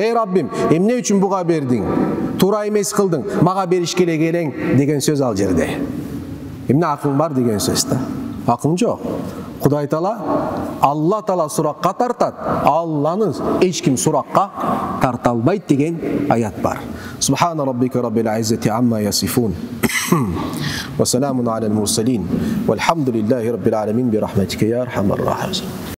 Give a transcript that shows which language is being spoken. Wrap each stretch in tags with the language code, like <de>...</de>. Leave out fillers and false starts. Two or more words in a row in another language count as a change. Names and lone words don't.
<ky>Эй Раббим, эмне үчүн буга бердиң? Туура эмес кылдың, мага беришке эле келең деген сөз ал жерде. Эмне акылың бар деген сөз да. Акылың жок. Кудай Таала, Алла Таала суракка тартат, Алланы эч ким суракка тарта албайт деген аят бар.</ky> <ar>سبحان ربك رب العزة عما يصفون. وسلام على المرسلين. والحمد لله رب العالمين برحمتك يا أرحم الراحمين.</ar>